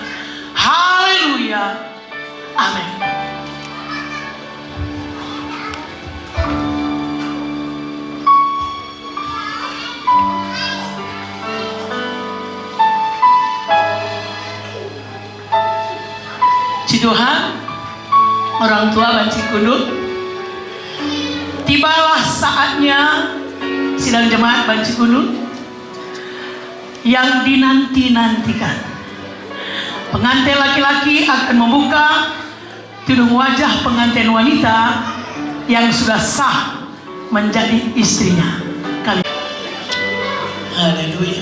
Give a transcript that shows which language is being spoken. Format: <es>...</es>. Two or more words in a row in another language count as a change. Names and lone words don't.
<id>Haleluya. Amin. Puji Tuhan, orang tua Banci Kundut, tibalah saatnya sidang jemaat Banci Kundut yang dinanti-nantikan. Pengantin laki-laki akan membuka tudung wajah pengantin wanita yang sudah sah menjadi istrinya. Haleluya.</id>